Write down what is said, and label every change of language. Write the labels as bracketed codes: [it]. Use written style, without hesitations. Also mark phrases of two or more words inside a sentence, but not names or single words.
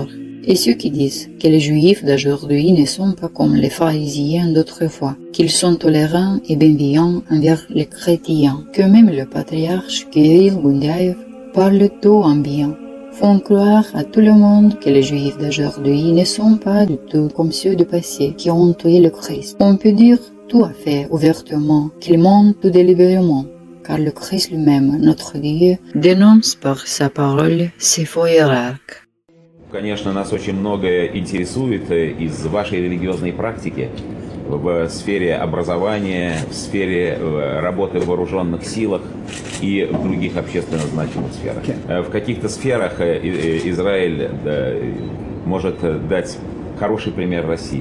[fr] Et ceux qui disent que les Juifs d'aujourd'hui ne sont pas comme les pharisiens d'autrefois, qu'ils sont tolérants et bienveillants envers les chrétiens, que même le patriarche Kirill Gundyaev parle d'eux en bien, font croire à tout le monde que les Juifs d'aujourd'hui ne sont pas du tout comme ceux du passé qui ont tué le Christ. On peut dire tout à fait ouvertement qu'ils mentent tout délibérément, car le Christ lui-même, notre Dieu, dénonce par sa parole ces faux hiérarques. [ru] Конечно, нас очень многое интересует из вашей религиозной практики в сфере образования, в сфере работы в вооруженных силах и в других общественно значимых сферах. В каких-то сферах Израиль может дать хороший пример России.